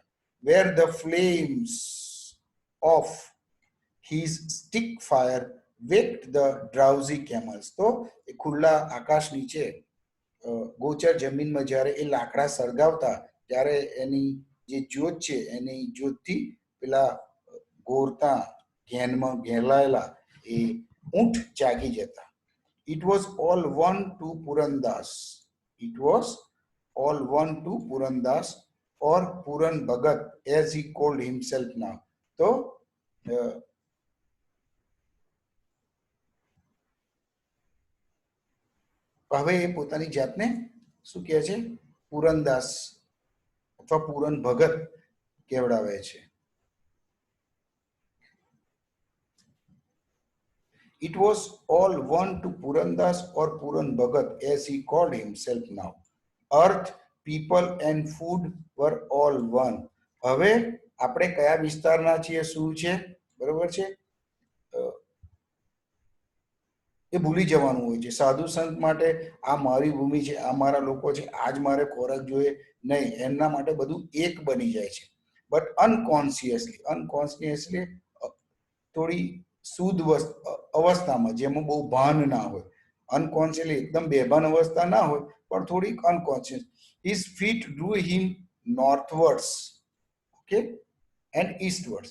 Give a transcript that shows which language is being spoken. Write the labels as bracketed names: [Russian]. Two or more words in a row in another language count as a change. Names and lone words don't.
[English] where the flames of his stick fire waked the drowsy camels. [Gujarati] તો એ ખુલ્લા આકાશ નીચે ગોચર જમીનમાં જ્યારે એ લાકડા સળગાવતા ત્યારે એની જે જ્યોત છે એની જ્યોતથી પેલા ગોરતા ઘેનમાં ઘેલાયેલા એ ઊંટ જાગી જતા. [English] It was all one to Purandas. It was all one to Purandas or Puran Bhagat as he called himself now. [Gujarati] તો હવે એ પોતાની જાતને શું કહે છે? પુરનદાસ અથવા પૂરન ભગત કહેવડાવે છે. [English] It was all one to Purandas or Puran Bhagat as he called himself now. Earth, people and food were all one. [Gujarati] હવે આપણે કયા વિસ્તારના છીએ, શું છે, બરોબર છે, એ ભૂલી જવાનું હોય છે. સાધુ સંત માટે આ મારી ભૂમિ છે, આ મારા લોકો છે, આજ મારે ખોરાક જોઈએ નહીં, એમના માટે બધું એક બની જાય છે. [English] but unconsciously [Gujarati] થોડી શુદ્ધ અવસ્થામાં, જેમાં બહુ ભાન ના હોય, અનકોન્શિયસલી એકદમ બેભાન અવસ્થા ના હોય, પણ થોડીક અનકોન્શિયસ, [English] his feet drew him northwards, [Gujarati] ઓકે, [English] and eastwards.